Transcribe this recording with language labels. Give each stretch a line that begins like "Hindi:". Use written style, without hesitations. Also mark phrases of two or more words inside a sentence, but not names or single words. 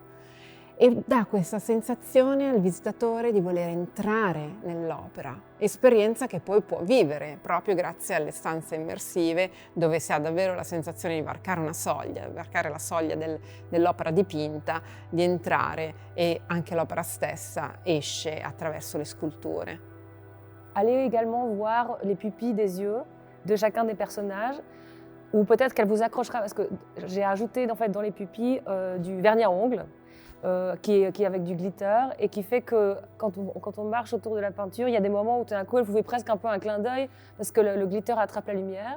Italian: E dà questa sensazione al visitatore di voler entrare nell'opera, esperienza che poi può vivere proprio grazie alle stanze immersive, dove si ha davvero la sensazione di varcare una soglia, varcare la soglia dell'opera dipinta, di entrare e anche l'opera stessa esce attraverso le sculture.
French: Allez également voir les pupilles des yeux de chacun des personnages, ou peut-être qu'elle vous accrochera, parce que j'ai ajouté en fait, dans les pupilles du vernis à ongles, qui est avec du glitter, et qui fait que quand on marche autour de la peinture, il y a des moments où tout d'un coup, elle vous fait presque un peu un clin d'œil, parce que le glitter attrape la lumière.